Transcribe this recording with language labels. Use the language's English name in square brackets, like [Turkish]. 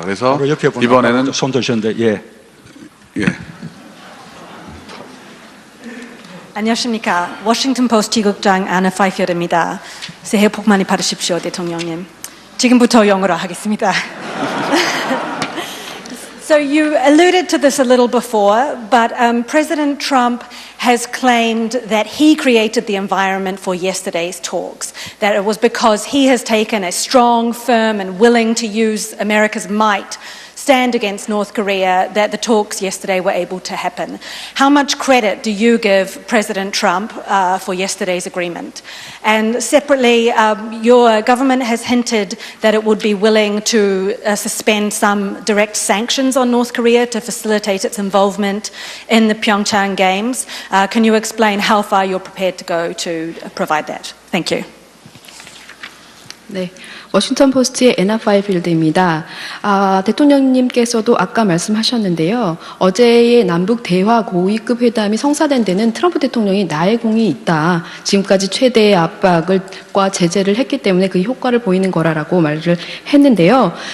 [Korean] 그래서 이번에는 손 드셨는데 예. 예. 안녕하십니까. 워싱턴 포스트 지국장 아나 파이필드입니다. 새해 복 많이 받으십시오, 대통령님. 지금부터 영어로 하겠습니다. [English] So you alluded to this a little before, but President Trump has claimed that he created the environment for yesterday's talks, that it was because he has taken a strong, firm and willing to use America's might stand against North Korea that the talks yesterday were able to happen. How much credit do you give President Trump for yesterday's agreement? And separately, your government has hinted that it would be willing to suspend some direct sanctions on North Korea to facilitate its involvement in the Pyeongchang Games. Can you explain how far you're prepared to go to provide that? Thank you. [Korean] 네, 워싱턴 포스트의 애나 파이필드입니다. 대통령님께서도 아까 말씀하셨는데요. 어제의 남북 대화 고위급 회담이 성사된 데는 트럼프 대통령이 나의 공이 있다. 지금까지 최대의 압박과 제재를 했기 때문에 그 효과를 보이는 거라고 말을 했는데요.